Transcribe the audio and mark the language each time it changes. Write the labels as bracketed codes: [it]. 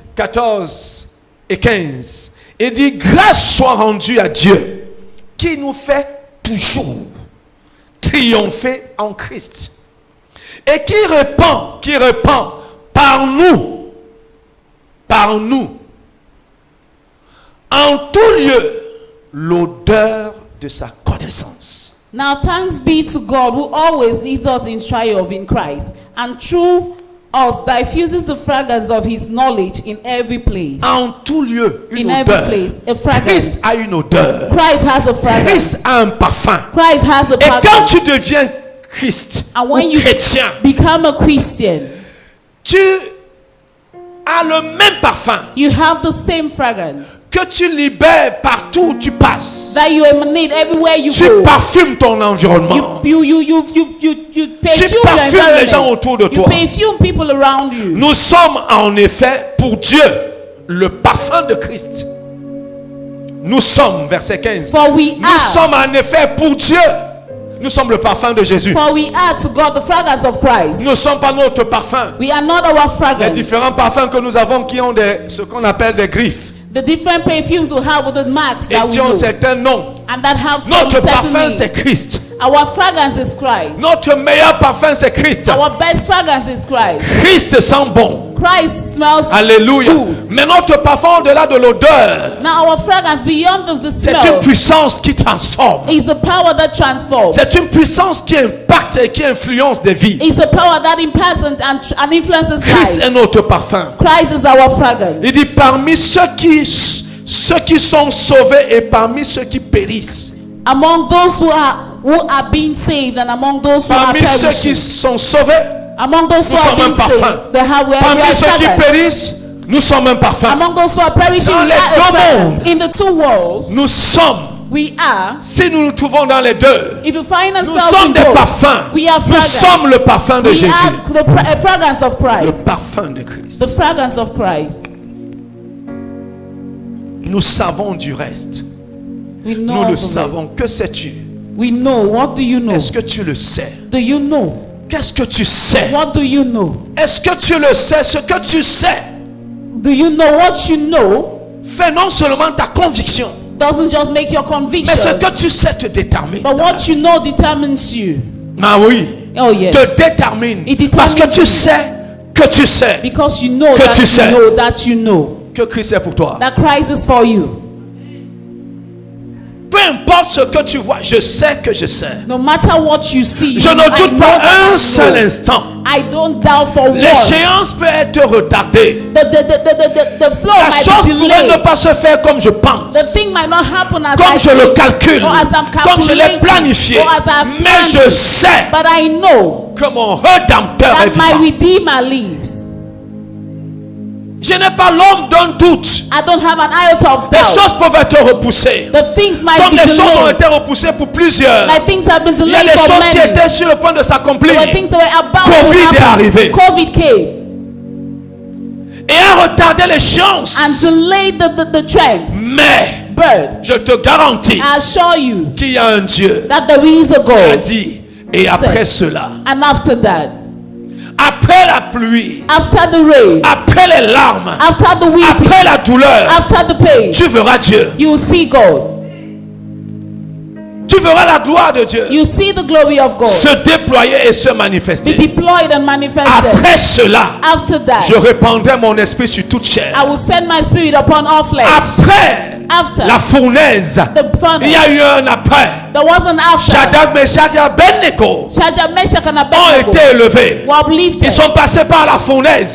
[fr] 14 et 15, il dit, grâce soit rendue à Dieu, qui nous fait toujours triompher en Christ, et qui répand par nous, en tout lieu, l'odeur de sa connaissance. [en] Now thanks be to God who always leads us in triumph in Christ, and through us diffuses the fragrance of his knowledge in every place. [fr] En tout lieu, une [en] In every [fr] odeur. [en] place, a fragrance. [fr] Christ a une odeur. [en] Christ has a fragrance. [fr] Christ a un parfum. [en] Christ has a [fr] Et quand [en] fragrance. [fr] tu deviens Christ [en] And [fr] ou [en] when you [fr] chrétien, [en] become a Christian, [fr] tu as le même parfum [en] you have the same fragrance [fr] que tu libères partout où tu passes. [en] that you emanate everywhere you [fr] Tu [en] go. [fr] parfumes ton environnement. [en] You perfume your [fr] parfumes les gens [en] environment. [fr] autour de [en] You [fr] toi. [en] perfume people around you. [fr] Nous sommes en effet pour Dieu le parfum de Christ. Nous sommes, verset 15. [en] For we [fr] Nous [en] are. [fr] sommes en effet pour Dieu. Nous sommes le parfum de Jésus. [en] For we are to God the fragrance of Christ. [fr] Nous ne sommes pas notre parfum. [en] We are not our [fr] Les [en] fragrance. [fr] différents parfums que nous avons qui ont ce qu'on appelle des griffes [en] The different perfumes we have with the marks [fr] et [en] that we [fr] qui ont [en] know [fr] certains noms. [en] and that have some [fr] Notre [en] certain [fr] parfum, c'est [en] names. [fr] Christ. [en] Our fragrance is Christ. [fr] Notre meilleur parfum, c'est Christ. [en] Our best fragrance is Christ. [fr] Christ sent bon. [en] Christ smells [fr] Alléluia. [en] good. [fr] Mais notre parfum, au-delà de l'odeur, [en] Now our fragrance beyond the [fr] c'est [en] smell [fr] une puissance qui transforme. [en] is the power that transforms. [fr] C'est une puissance qui impacte et qui influence des vies. [en] It's a power that impacts and influences [fr] Christ est [en] lives. [fr] notre parfum. [en] Christ is our fragrance. [fr] Il dit parmi ceux qui sont sauvés et parmi ceux qui périssent. [en] Among those who are being saved and among those who are [fr] Parmi ceux qui [en] perishing. [fr] sont sauvés, [en] Among those who [fr] nous [en] are [fr] sommes un [en] being [fr] parfum. [en] saved, they have we [fr] Parmi [en] are [fr] ceux qui [en] fragrance. [fr] périssent, nous sommes un parfum. [en] Among those who are perishing, [fr] Dans we les are a deux fragrance. mondes. [en] In the two worlds, [fr] Nous sommes, [en] we are. [fr] si nous nous trouvons dans les deux, [en] If you find [fr] nous [en] ourselves [fr] sommes [en] in [fr] des [en] both, [fr] parfums. [en] we are [fr] Nous [en] fragrance. [fr] sommes le parfum de [en] We [fr] Jésus. [en] are a fragrance of [fr] Le [en] Christ. [fr] parfum de Christ. [en] The fragrance of Christ. [fr] Nous savons du reste. [en] We know [fr] Nous le [en] the rest. [fr] savons. Que sais-tu? [en] We know. What do you know? [fr] Est-ce que tu le sais? [en] Do you know? [fr] Qu'est-ce que tu sais? [en] What do you know? [fr] Est-ce que tu le sais? Ce que tu sais [en] Do you know what you know? [fr] fait non seulement ta conviction, [en] Doesn't just make your [fr] mais ce [en] conviction, [fr] que tu sais te détermine. [en] but what you know determines you. [fr] Ah oui, [en] Oh yes. [fr] te détermine. [en] It determines [fr] Parce que tu [en] you. [fr] sais que tu sais [en] Because you know [fr] Que [en] that [fr] tu [en] you [fr] sais. [en] know that you know [fr] que Christ est pour toi. [en] that Christ is for you. [fr] Peu importe ce que tu vois, je sais que je sais. [en] No matter what you see, [fr] Je [en] I [fr] ne doute [en] know [fr] pas [en] that I [fr] un [en] know. [fr] seul instant. [en] I don't doubt for once. [fr] L'échéance peut être retardée. [en] The flow [fr] La [en] might [fr] chose [en] be [fr] pourrait [en] delayed. [fr] ne pas se faire comme je pense. [en] The thing might not happen as [fr] Comme [en] I [fr] je le [en] think, [fr] calcule. [en] or as I'm [fr] Comme je l'ai [en] calculating, [fr] planifié. [en] or as I've [fr] Mais [en] planned [fr] je [en] it. [fr] sais [en] But I know [fr] que mon Rédempteur est [en] that my [fr] vivant. [en] Redeemer lives. [fr] Je n'ai pas l'homme d'un doute. [en] I don't have an iota of [fr] Les [en] doubt. [fr] choses peuvent être repoussées. [en] The things might [fr] Comme [en] be [fr] les choses ont [en] delayed. [fr] été repoussées pour plusieurs. [en] Like things have been [fr] Il y a [en] delayed [fr] des [en] for [fr] choses qui [en] many. [fr] étaient sur le point de s'accomplir. [en] There were things that were about [fr] Covid [en] to [fr] est [en] happen. [fr] arrivé. [en] COVID came [fr] Et a retardé l'échéance. [en] and delayed the trend. [fr] Mais [en] Bird, [fr] je te garantis [en] I assure you [fr] qu'il y a un Dieu [en] that there is a [fr] qui a [en] God. [fr] dit. Et après cela, [en] And after that, [fr] après la pluie, [en] after the rain, [fr] après les larmes, [en] after the weeping, [fr] après la douleur, [en] after the pain, [fr] tu verras Dieu. [en] you will see God. [fr] Tu verras la gloire de Dieu [en] You see the glory of God [fr] se déployer et se [en] be [fr] manifester. [en] deployed and manifested. [fr] Après cela, [en] After that, [fr] je répandrai mon esprit sur toute chair. [en] I will send my spirit upon all flesh. [fr] Après [en] After [fr] la fournaise, [en] the [fr] il y [en] furnace, [fr] a eu un après. [en] there was an after. [fr] Shadrach, Meshach et Abednego [en] Shadrach, Meshach, and [fr] ont [en] Abednego [fr] été élevés. [en] were uplifted. [fr] Ils sont passés par la fournaise.